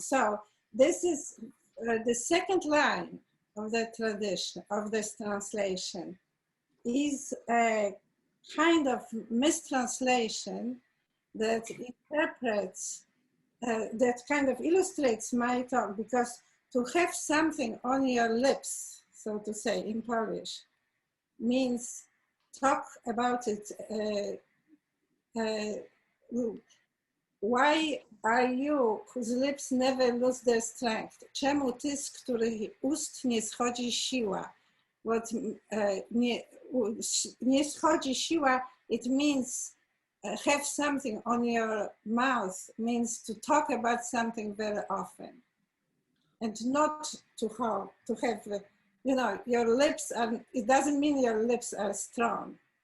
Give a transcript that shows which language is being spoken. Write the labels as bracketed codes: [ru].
[en] So this is the second line of that tradition, of this translation, is a kind of mistranslation that interprets, that kind of illustrates my talk, because to have something on your lips, so to say, in Polish, means talk about it. Why are you, whose lips never lose their strength? [pl] Czemu ty, z których ust nie schodzi siła? [en] What [pl] nie schodzi siła, [en] it means have something on your mouth, means to talk about something very often. and not to have, you know, your lips are, it doesn't mean your lips are strong.